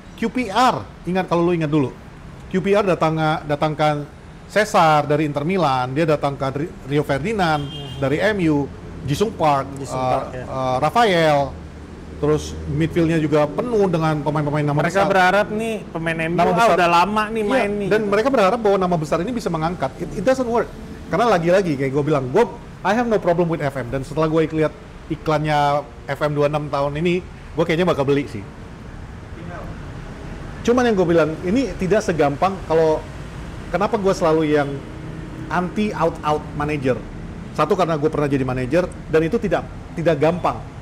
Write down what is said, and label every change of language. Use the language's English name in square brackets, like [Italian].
[Indonesian] QPR, ingat kalau lu ingat dulu. QPR datangkan Cesar dari Inter Milan, dia datangkan Rio Ferdinand dari MU, Jisung Park, Rafael. Terus midfieldnya juga penuh dengan pemain-pemain nama besar. Mereka berharap nih pemain MU udah lama nih main nih. Dan mereka berharap bahwa nama besar ini bisa mengangkat. [English] It doesn't work. [Indonesian] Karena lagi-lagi kayak gue bilang, [English] I have no problem with FM. [Indonesian] Dan setelah gue lihat iklannya FM 26 tahun ini, gue kayaknya bakal beli sih. Cuman yang gue bilang, ini tidak segampang kalau kenapa gue selalu yang anti out manager. Satu, karena gue pernah jadi manajer dan itu tidak gampang.